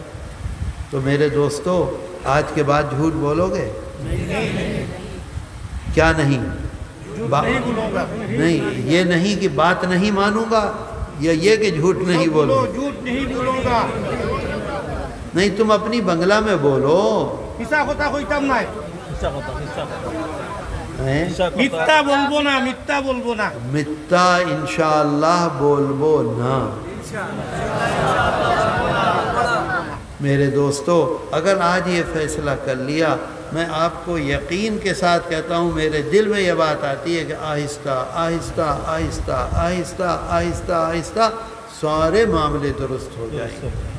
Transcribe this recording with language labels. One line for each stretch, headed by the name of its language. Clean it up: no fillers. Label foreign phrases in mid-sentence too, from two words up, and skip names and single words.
Urdu: تو میرے دوستو، آج کے بعد جھوٹ بولو گے؟ کیا نہیں؟ نہیں، یہ نہیں کہ بات نہیں مانوں گا، یا یہ کہ جھوٹ نہیں بولو. جھوٹ نہیں بولوں گا. نہیں، تم اپنی بنگلہ میں بولو.
Bangla: মিছা কথা কইতাম নাই.
Urdu: ہیں؟
Bangla: মিথ্যা বলবো না, মিথ্যা বলবো না. متا
Arabic: انشاءاللہ
Bangla: বলবো না.
Urdu: میرے دوستو، اگر آج یہ فیصلہ کر لیا، میں آپ کو یقین کے ساتھ کہتا ہوں، میرے دل میں یہ بات آتی ہے کہ آہستہ آہستہ آہستہ آہستہ آہستہ آہستہ سارے معاملے درست ہو جائیں گے.